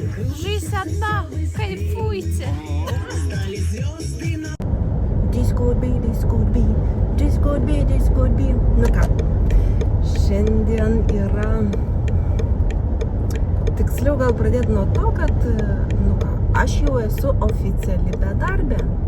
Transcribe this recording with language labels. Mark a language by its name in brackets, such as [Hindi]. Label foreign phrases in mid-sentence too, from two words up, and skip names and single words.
[Russian] Жизнь одна, кайфуйте. [English] This could be, this could be, this could be, this could be. [Lithuanian] Nu ką, šiandien yra, tiksliau gal pradėti nuo to, kad, nu ką, aš jau esu oficiali bedarbė.